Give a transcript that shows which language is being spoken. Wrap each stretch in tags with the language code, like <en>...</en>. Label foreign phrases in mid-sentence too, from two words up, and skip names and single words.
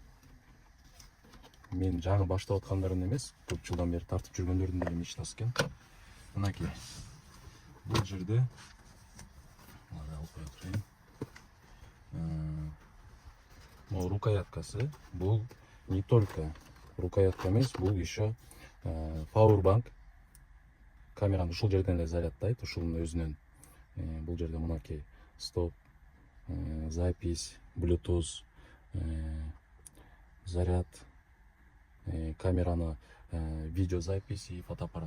<ky>Мен жаңы баштап аткандардын эмес, көп жылдан бери тартып жүргөндөрдүн деле мечтасы экен. Мынакей. Бул жерде алып кое турайын. Могу рукояткасы. Бул</ky> <ru>не только</ru> <ky>рукоятка эмес, бул еще powerbank. Камераны ушул жерден эле заряддайт, ушунун өзүнөн. Бул жерде мынакей стоп, запись, Bluetooth, заряд, камераны</ky> <ru>видеозапись и фотоаппарат.</ru>